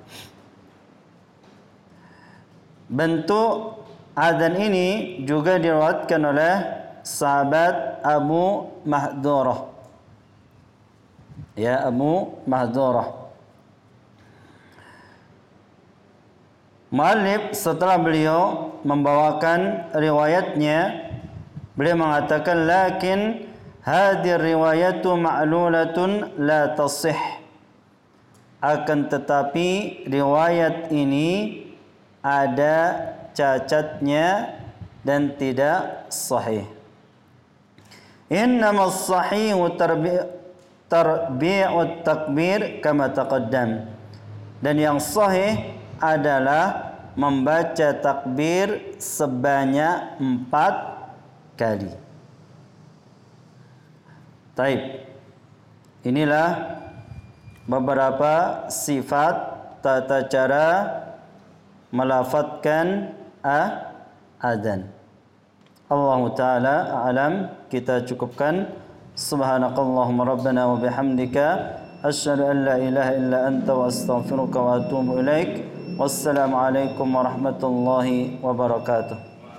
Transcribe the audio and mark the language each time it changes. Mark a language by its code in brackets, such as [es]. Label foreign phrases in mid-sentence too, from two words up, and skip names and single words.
[id] Bentuk adzan ini juga diriwayatkan oleh sahabat Abu Mahdhurah. Ya, Abu Mahdhurah. Mu'allif setelah beliau membawakan riwayatnya, beliau mengatakan, [ar] لكن هذه رواية معلولة لا تصح. [id] Akan tetapi riwayat ini ada cacatnya dan tidak sahih. [ar] إنما الصحيح تربيع التكبير كما تقدم. [id] Dan yang sahih adalah membaca takbir sebanyak 4 kali. Taib. Inilah beberapa sifat tata cara melafadzkan adzan. [ar] الله تعالى أعلم. [id] Kita cukupkan. [ar] سبحانك اللهم ربنا وبحمدك أشهد أن لا إله إلا أنت وأستغفرك وأتوب إليك. والسلام عليكم ورحمة الله وبركاته.